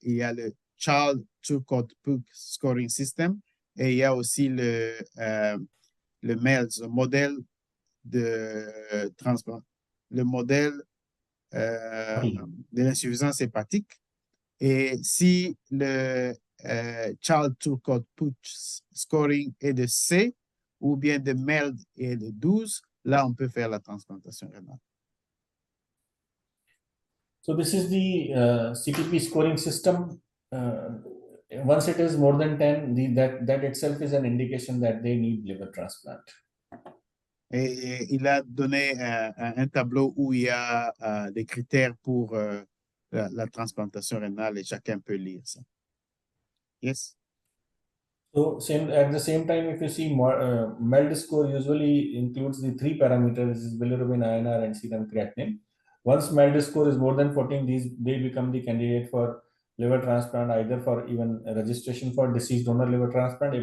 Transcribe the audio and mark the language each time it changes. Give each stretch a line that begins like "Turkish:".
French: Il y a le Child Turcotte Pug Scoring System et il y a aussi le MELD, le modèle de transplant, le modèle de l'insuffisance hépatique. Et si le Child Turcotte Pug Scoring est de C, ou bien de MELD et de 12, là, on peut faire la transplantation rénale.
English: So this is the CTP scoring system. Once it is more than 10, that itself is an indication that they need liver transplant.
French: Et il a donné un tableau où il y a des critères pour la transplantation rénale et chacun peut lire ça.
English: Yes? So at the same time, if you see MELD score usually includes the 3 parameters, is bilirubin, INR, and serum creatinine. Once MELD score is more than 14, they become the candidate for liver transplant, either for even registration for deceased donor liver transplant.